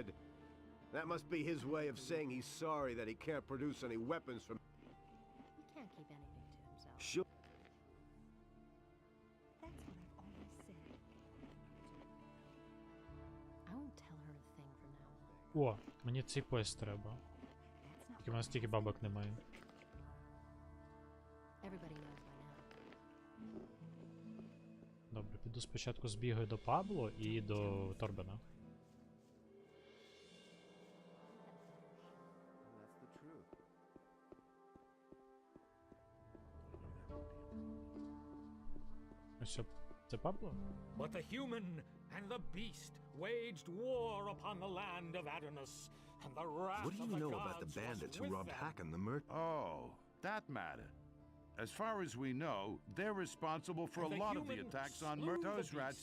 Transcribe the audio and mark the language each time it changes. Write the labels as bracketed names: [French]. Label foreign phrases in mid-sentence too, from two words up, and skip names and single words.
[English] That must be his way of saying he's sorry that he can't produce any weapons from... He can't keep anything to himself. Sure. That's what I've always said. I won't tell her a thing from now on. [Ukrainian] О, мені цей пояс треба. Тільки в нас стільки бабок немає. [English] Everybody knows by now. [Ukrainian] Добре, піду спочатку збігаю до Пабло і до Торбена. Ось це Пабло? [English] But the human and the beast waged war upon the land of Adonis, and the wrath What do of you the know gods about the bandits who was with robbed them. Hakon the merchant? Oh, that matter. As far as we know, they're responsible for And a the lot of the human attacks on slew the Those rats